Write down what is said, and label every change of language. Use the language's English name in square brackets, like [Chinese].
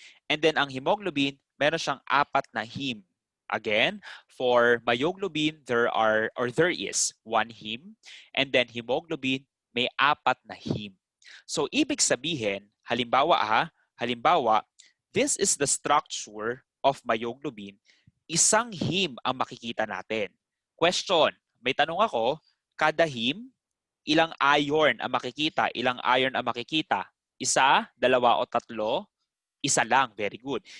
[English] And then [Filipino] ang hemoglobin, meron siyang 4 na heme. [English] Again, for myoglobin, there is 1 heme. And then hemoglobin, [Filipino] may 4 na heme. [English] So [Filipino] ibig sabihin, halimbawa, [English] this is the structure of myoglobin. [Filipino] Isang heme ang makikita natin. Question, may tanong ako, kada heme, ilang iron ang makikita? Ilang iron ang makikita? 1, 2, o 3? 1 lang. [English] Very good.